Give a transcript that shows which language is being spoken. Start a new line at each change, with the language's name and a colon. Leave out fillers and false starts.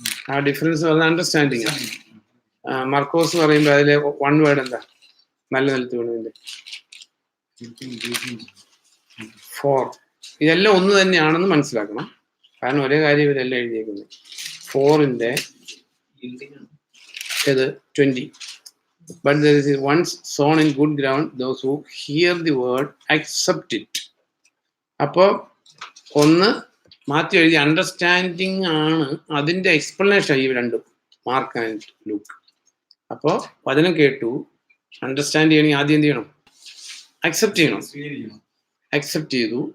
Malayalam: ആ ഡിഫറൻസ് പറഞ്ഞ അണ്ടർസ്റ്റാൻഡിങ് ആണ്. മർക്കോസ് പറയുമ്പോൾ അതിലെ 1 വേർഡ് എന്താ നല്ല നിലത്ത് വീണതിന്റെ? 4. ഇതെല്ലാം ഒന്ന് തന്നെയാണെന്ന് മനസ്സിലാക്കണം. കാരണം ഒരേ കാര്യം ഇവരെല്ലാം എഴുതിയേക്കുന്നത്. 4ന്റെ ഇത് 20.
English: But there is once sown in good ground, those who hear the word accept it.
Malayalam: അപ്പോൾ ഒന്ന് മാത്യു എഴുതി അണ്ടർസ്റ്റാൻഡിങ് ആണ്, അതിന്റെ എക്സ്പ്ലനേഷൻ ഈ രണ്ടും, മാർക്ക് ആൻഡ് ലൂക്ക്. അപ്പോൾ വചനം കേട്ടു, അണ്ടർസ്റ്റാൻഡ് ചെയ്യണമെങ്കിൽ ആദ്യം എന്ത് ചെയ്യണം? അക്സെപ്റ്റ് ചെയ്യണം. അക്സെപ്റ്റ് ചെയ്തു.